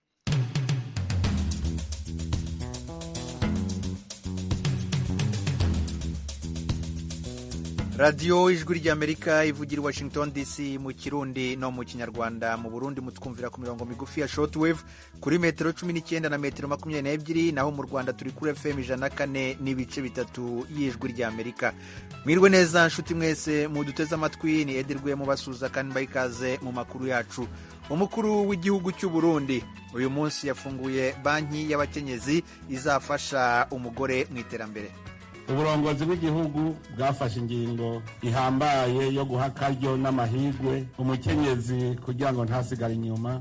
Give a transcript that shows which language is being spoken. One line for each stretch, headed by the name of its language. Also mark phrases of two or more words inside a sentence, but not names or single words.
Kinyarwanda: radiyo ijwi ry'Amerika ivugira i Washington DC mu Kirundi no mu Kinyarwanda. Mu Burundi mutwumvira ku mirongo migufi ya shortwave kuri metero 19 na metero 22, naho mu Rwanda turi kuri FM 104 n'ibice bitatu y'ijwi ry'Amerika.
Rundi: Mwirwe neza nshuti mwese muduteze amatwi, ni Edirwe mubasuza kandi bayikaze mu makuru yacu. Umukuru w'igihugu cy'u Burundi uyu munsi yafunguye banki y'abakenyezi izafasha umugore mu iterambere. Uburongozi bw'igihugu bwafashe ingingo ihambaye yo guha akaryo n'amahigwe umukenyezi kugira ngo ntasigare inyuma.